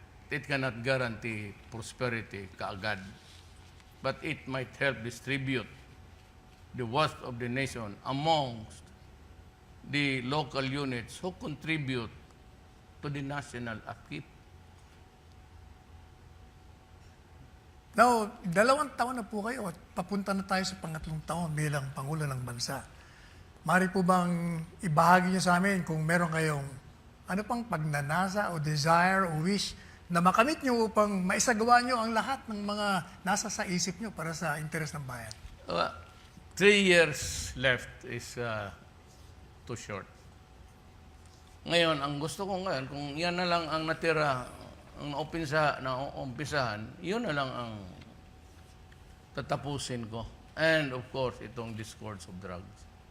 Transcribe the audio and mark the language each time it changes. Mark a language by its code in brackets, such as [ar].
[en] It cannot guarantee prosperity [tl] kaagad. [en] But it might help distribute the wealth of the nation amongst the local units who contribute to the national upkeep. [tl] Now, 2 taon na po kayo at papunta na tayo sa pangatlong taon bilang Pangulo ng Bansa. Mari po bang ibahagi niyo sa amin kung meron kayong ano pang pagnanasa o desire o wish na makamit niyo upang maisagawa niyo ang lahat ng mga nasa sa isip niyo para sa interes ng bayan? [en] 3 years left is too short. [tl] Ngayon, ang gusto ko ngayon, kung yan na lang ang natira, ang umpisahan, yun na lang ang tatapusin ko. [en] And of course, [tl] itong [en] discourse of drugs.